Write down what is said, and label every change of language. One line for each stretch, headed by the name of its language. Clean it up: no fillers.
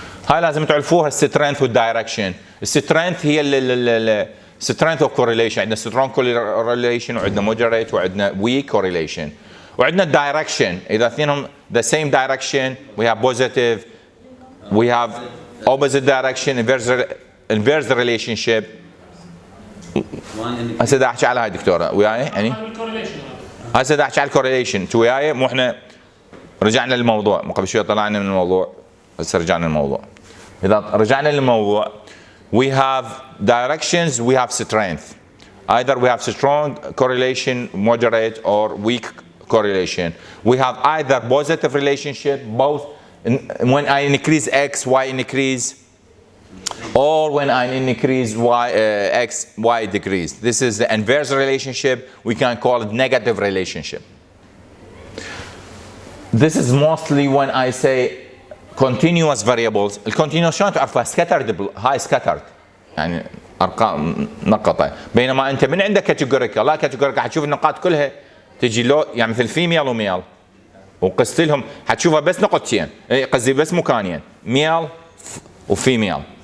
Arabic: هاي لازم تعرفوها السترينث والدايركشن. السترينث هي
English: strength of correlation.
Arabic: عندنا
English: strong correlation
Arabic: وعندنا
English: moderate وعندنا weak correlation.
Arabic: وعندنا الدايركشن اذا اثنينهم
English: the same direction we have positive we have opposite direction inverse relationship.
Arabic: هسه دا احكي على هاي دكتوره وياي يعني هسه دا احكي على الكورليشن. انتوا وياي مو احنا رجعنا للموضوع مو قبل شوي طلعنا من الموضوع هسه رجعنا للموضوع. اذا رجعنا للموضوع
English: we have directions we have strength. Either we have strong correlation, moderate or weak correlation. We have either positive relationship, both when I increase x, y increase, or when I increase y, x, y decrease. This is the inverse relationship. We can call it negative relationship. This is mostly when I say continuous variables.
Arabic: الكونتينوس شلون تعرفها؟ scattered هاي scattered يعني ارقام نقطه. بينما انت من عندك كاتيجوريكال لا كاتيجوريكال حتشوف النقاط كلها تجي لو يعني مثل فيميل وميل وقست لهم حتشوفها بس نقطتين قصدي بس مكانين ميل وفيميل.